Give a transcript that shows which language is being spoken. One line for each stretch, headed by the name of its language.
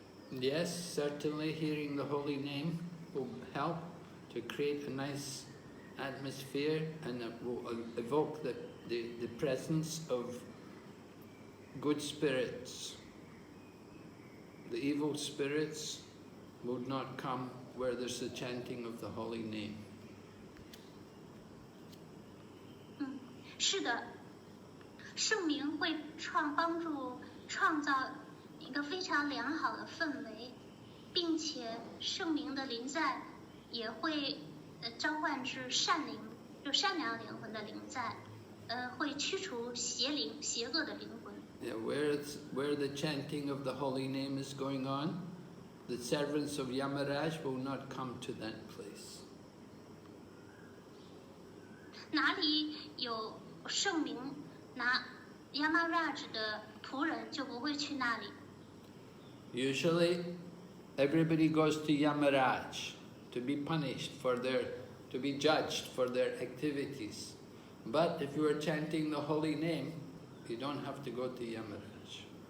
English: Yes, certainly hearing the holy name will help to create a nice atmosphere, and it will evoke the presence of good spirits. The evil spirits would not come where there's the chanting of the holy name.
Chinese: 是的，圣名会帮助创造一个非常良好的氛围，并且圣名的临在也会召唤至善灵，就善良灵魂的临在，会驱除邪灵、邪恶的灵魂。
English: Yeah, where the chanting of the holy name is going on, the servants of Yamaraj will not come to that place.
Chinese: 哪里有圣名，Yamaraj 的仆人就不会去那里。
English: Usually, everybody goes to Yamaraj to be punished to be judged for their activities. But if you are chanting the holy name, you don't have to go to Yamaraj.